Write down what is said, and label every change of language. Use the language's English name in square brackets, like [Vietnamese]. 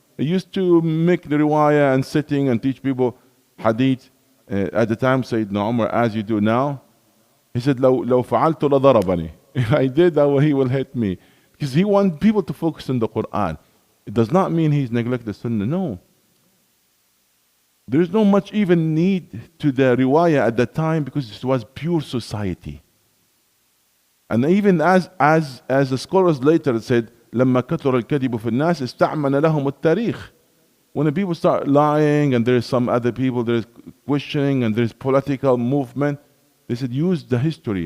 [English] He used to make the riwayah and sitting and teach people hadith at the time Sayyidina Umar, as you do now. He said, [Arabic] لو فعلت لضربني. [English] If I did that, he will hit me. Because he wants people to focus on the Quran. It does not mean he's neglecting the Sunnah, no. There is no much even need to the riwayah at that time, because it was pure society. And even as the scholars later said, [Arabic] لما كثر الكذب في الناس استعمل لهم التاريخ. [English] When the people start lying and there's some other people, there's questioning and there's political movement, they said use the history.